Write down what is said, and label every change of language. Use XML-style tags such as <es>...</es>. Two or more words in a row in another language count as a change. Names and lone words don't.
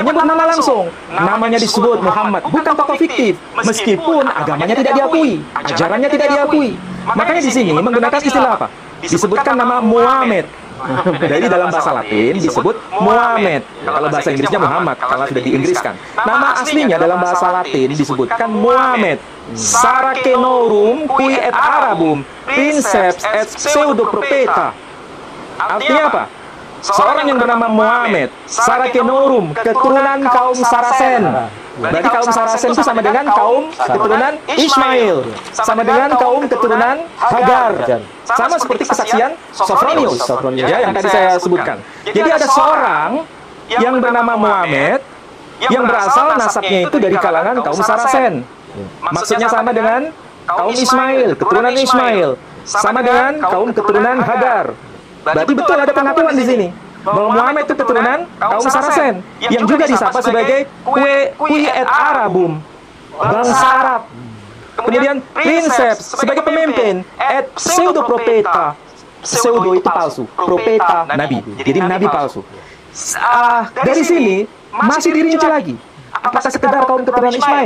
<id>Menyebut nama langsung. Namanya disebut Muhammad. Bukan tokoh fiktif, meskipun agamanya tidak diakui, ajarannya tidak diakui. Makanya di sini menggunakan istilah apa? Disebutkan nama Muhammad. Jadi dalam bahasa Latin disebut Muhammad. Kalau bahasa Inggrisnya Muhammad, kalau sudah diinggriskan. Nama aslinya dalam bahasa Latin disebutkan Muhammad.</id> <la>Saracenorum qui et Arabum, princeps et pseudoprofeta.</la> <id>Artinya apa? Seorang yang bernama Muhammad, Saracenorum, keturunan kaum Saracen. Berarti kaum Saracen itu sama dengan kaum keturunan Ismail, sama dengan kaum keturunan Hagar, sama seperti kesaksian Sophronius, ya, yang tadi saya sebutkan. Jadi ada seorang yang bernama Muhammad yang berasal nasabnya itu dari kalangan kaum Saracen. Maksudnya sama dengan kaum Ismail, keturunan Ismail, sama dengan kaum keturunan Hagar. Berarti betul ada pengakuan di sini bahwa Muhammad itu keturunan kaum Saracen yang juga disapa sebagai</id> <la>qui et Arabum,</la> <id>bangsa Arab. Kemudian princeps sebagai pemimpin,</id> <la>et pseudoprofeta.</la> <id>Pseudo itu palsu, profeta nabi. Jadi nabi palsu. Dari sini masih dirinci lagi. Apakah sekedar kaum keturunan Ismail?</id>